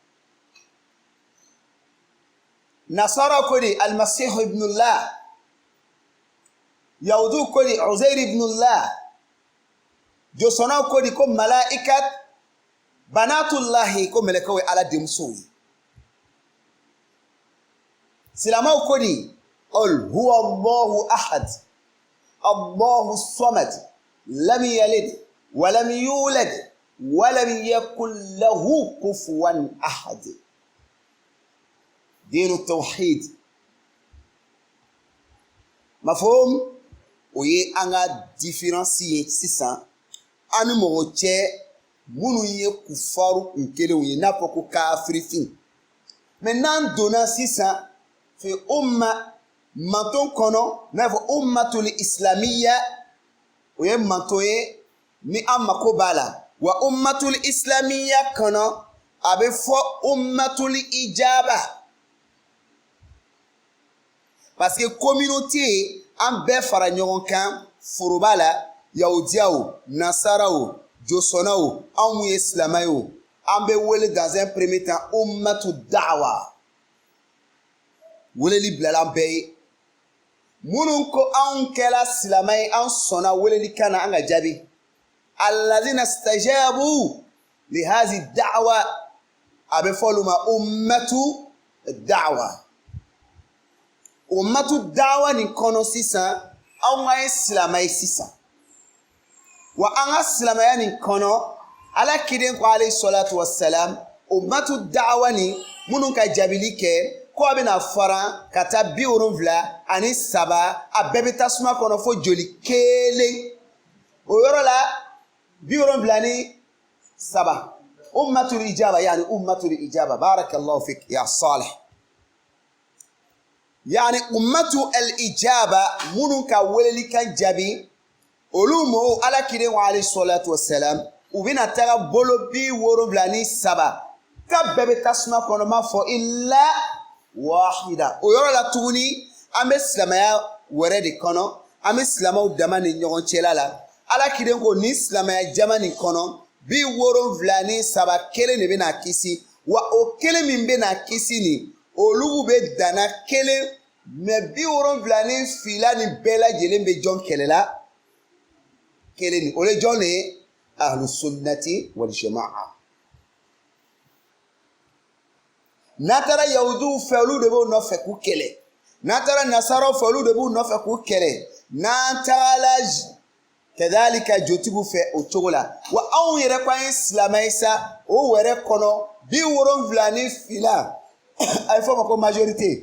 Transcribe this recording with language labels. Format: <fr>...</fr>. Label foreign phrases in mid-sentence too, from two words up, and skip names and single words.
<bm>nasaraw ko de</bm> <ar>المسيح ابن الله</ar> <bm>yahudiw ko de</bm> <ar>عزير ابن الله</ar> <bm>josɔnnaw ko de ko</bm> <ar>ملائكة بنات الله</ar> <bm>ko mɛlɛkɛw ye ala denmusow ye silamɛw ko de</bm> <ar>قل هو الله أحد الله الصمد لم يلد ولم يولد ولم يكن له كفوا أحد دين توحيد مفهوم</ar> <bm>o ye an ka différence ye sisan an ni mɔgɔ cɛ minnu ye kufaru kun kelenw ye n'a fɔ ko kafirifin mais n'an donna sisan</bm> <ar>في أمة</ar> <bm>manton kɔnɔ n'a fɔ</bm> <ar>الأمة الإسلامية</ar> <bm>o ye manton ye ni an mako b'a la wa</bm> <ar>الأمة الإسلامية</ar> <bm>kɔnɔ a bɛ fɔ</bm> <ar>أمة الإجابة</ar> <fr>parce que communauté</fr> <bm>an bɛɛ fara ɲɔgɔn kan foroba la yahudiyaw nasaraw josɔnnaw anw mun ye silamɛ ye o an bɛ wele</bm> <fr>dans un premier temps</fr> <ar>أمة الدعوة</ar> <bm>weleli bilala an bɛɛ ye minnu ko anw kɛla silamɛ ye an sɔnna weleli kan na an ka jaabi</bm> <ar>الذين استجابوا لهذه الدعوة</ar> <bm>a bɛ fɔ olu ma</bm> <ar>أمة الدعوة أمة الدعوة</ar> <bm>nin kɔnɔ sisan anw ka ye silamɛ ye sisan wa an ka silamɛya nin kɔnɔ ala kiden ko</bm> <ar>عليه الصلاة والسلام أمة الدعوة</ar> <bm>nin minnu ka jaabili kɛ ko a bɛna fara ka taa 73 a bɛɛ bɛ tasuma kɔnɔ fo joli kelen o yɔrɔ la 73</bm> <ar>أمة الإجابة يعني أمة الإجابة بارك الله فيك يا صالح يعني أمة الإجابة</ar> <bm>minnu ka weleli kan jaabi olu mo ala kiden wa</bm> <ar>عليه الصلاة والسلام</ar> <bm>u bɛna taga bolo 73 ka bɛɛ bɛ tasuma kɔnɔ ma fɔ</bm> <ar>إلا واحدة</ar> <bm>o yɔrɔ la tuguni an bɛ silamɛya wɛrɛ de kɔnɔ an bɛ silamɛw dama ni ɲɔgɔn cɛla la ala kiden ko ni silamɛya jama nin kɔnɔ 73 kelen de bɛna kisi wa o kelen min bɛna kisi nin olu bɛ danna kelen mais 72 nin bɛɛ lajɛlen bɛ jɔn kɛlɛ la kelen nin o ye jɔn de ye</bm> <ar>أهل السنة والجماعة</ar> <bm>Natara yahudu fɛ olu de b'o nɔfɛ k'u kɛlɛ. Natara nasaraw fɛ olu de b'u nɔfɛ k'u kɛlɛ. N'an tagala kadhalika jotigiw fɛ o cogo la. Wa anw yɛrɛ ko an ye silamɛ ye sa, o wɛrɛ kɔnɔ 74 a ye fɔ ma ko majorité.</bm>